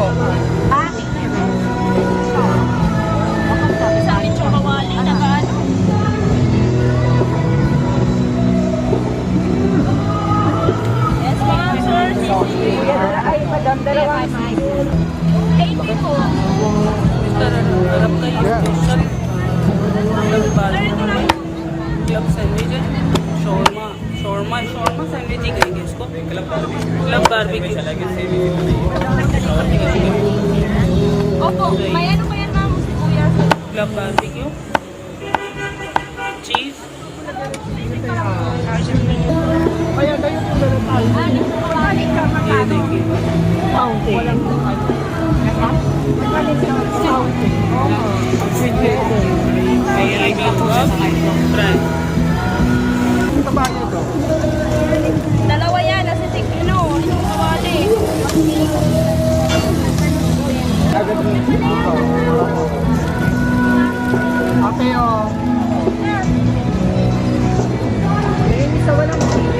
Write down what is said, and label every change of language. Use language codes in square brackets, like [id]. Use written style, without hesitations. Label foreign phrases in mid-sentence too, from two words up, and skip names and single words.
[tl] Ah, sa amin yung kawali, nakaano? [en] Yes, ma'am, sir. [tl] Ay, madam, dalawa. 80 po. [ur] عرب کا یہ [en] special club sandwich [ur] ہے. शॉर्मा सैंडविच ही कहेंगे इसको। [en] club barbecue. [tl] Opo, may ano pa yan, ma'am? Kuya. [en] club barbecue, cheese, [tl] Kaya kayo po meron tayo. [ur] ये देखिए ये भी हुआ फ्राई। [tl] Ito ba ito? Dalawa yan, nasa Tikka, yung kawali. Ate, oh. Isa walang sili.